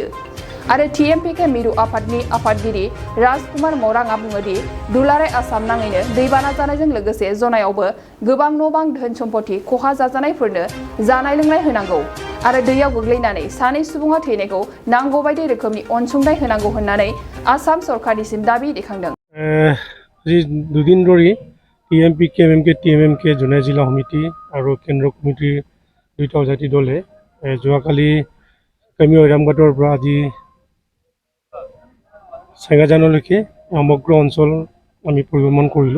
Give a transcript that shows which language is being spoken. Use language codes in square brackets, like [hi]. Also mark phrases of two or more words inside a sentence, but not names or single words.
[brx] आरो TMPK मिरु आफादनि आफादगिरि राजकुमार मरांआ बुङोदि दुलाराय आसाम नाङैनो दैबाना जानायजों लोगोसे जनायावबो गोबां न' बां धोन सम्पति खहा जाजानायफोरनो जानाय लोंनाय होनांगौ आरो दैयाव गोग्लैनानै सानै सुबुङा थैनायखौ नांगौ बायदि रोखोमनि अनसुंथाइ होनांगौ होननानै आसाम सरकारनिसिम दाबि दैखांदों। [as] দুদিন ধৰি TMPK, MMK, Tmmk জনাই জিলা সমিতি আৰু কেন্দ্ৰ কমিটিৰ দুটা জাতি দলে যোৱাকালি কেমি ঐৰামঘাটৰ পৰা আজি চেঙাজানলৈকে সমগ্ৰ অঞ্চল আমি পৰিভ্ৰমণ কৰিলোঁ।